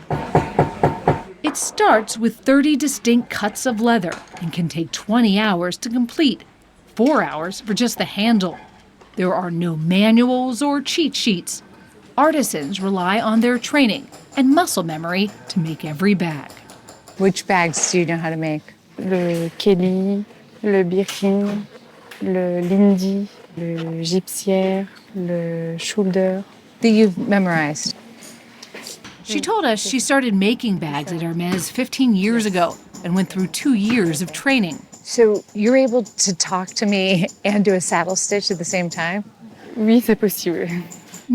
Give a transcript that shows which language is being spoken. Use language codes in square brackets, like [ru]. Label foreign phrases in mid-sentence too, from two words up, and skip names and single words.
[en] It starts with 30 distinct cuts of leather and can take 20 hours to complete, 4 hours for just the handle. There are no manuals or cheat sheets. Artisans rely on their training and muscle memory to make every bag. Which bags do you know how to make? [fr] Le Kelly, le Birkin, le Lindy, le Gypsière, le Shoulder. [en] That you've memorized. She told us she started making bags at Hermes 15 years ago and went through 2 years of training. So you're able to talk to me and do a saddle stitch at the same time? [fr] Oui, c'est possible.